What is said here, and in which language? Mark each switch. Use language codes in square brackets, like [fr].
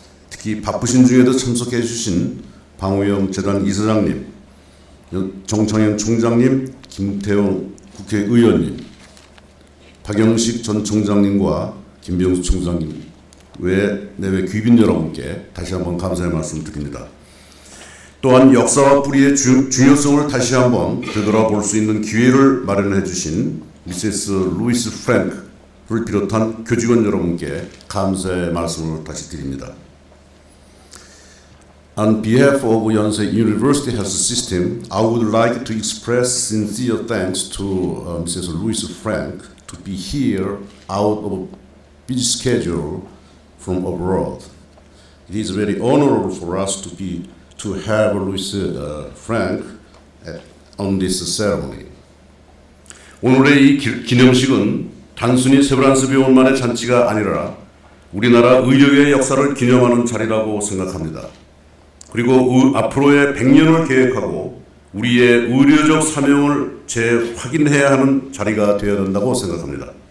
[ko] 특히 바쁘신 중에도 참석해 주신 방우영 재단 이사장님, 정창현 총장님, 김태용 국회의원님, 박영식 전 총장님과 김병수 총장님 외 내외 귀빈 여러분께 다시 한번 감사의 말씀 드립니다. 또한 역사와 뿌리의 중요성을 다시 한번 되돌아볼 수 있는 기회를 마련해 주신 미세스 루이스 프랭크를 비롯한 교직원 여러분께 감사의 말씀을 다시 드립니다. [en] On behalf of Yonsei University Health System, I would like to express sincere thanks to Mrs. Louise Frank to be here out of a busy schedule from abroad. It is very honorable for us to have Louise Frank on this ceremony. [ko] 오늘의 이 기념식은 단순히 세브란스 병원만의 잔치가 아니라 우리나라 의료의 역사를 기념하는 자리라고 생각합니다. 그리고 앞으로의 100년을 계획하고 우리의 의료적 사명을 재확인해야 하는 자리가 되어야 된다고 생각합니다.